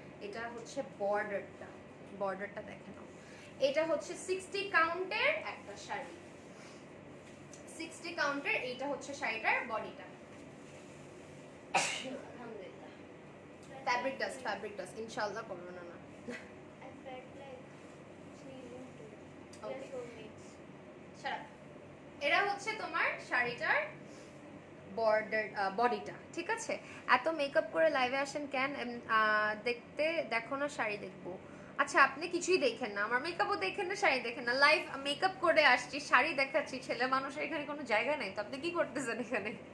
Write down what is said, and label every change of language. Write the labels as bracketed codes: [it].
[bn] এটা হচ্ছে বর্ডারটা, বর্ডারটা দেখে নাও। এটা হচ্ছে 60 কাউন্টের একটা শাড়ি, 60 কাউন্টের। এইটা হচ্ছে শাড়িটার বডিটা। আলহামদুলিল্লাহ, ফ্যাব্রিক ডাস্ট ইনশাআল্লাহ করোনা না। [en] I felt like sneezing too. Okay. They're soulmates. Shut up. [bn] এরা হচ্ছে তোমার শাড়িটার বর্ডার বডিটা, ঠিক আছে? এত মেকআপ করে লাইভে আসেন কেন? দেখতে দেখো না শাড়ি দেখবো। আচ্ছা আপনি কিছুই দেখেন না, আমার মেকআপও দেখেন না, শাড়ি দেখেন না। লাইভ মেকআপ করে আসছি, শাড়ি দেখাচ্ছি, ছেলে মানুষের এখানে কোনো জায়গা নেই তো আপনি কি করতেছেন এখানে?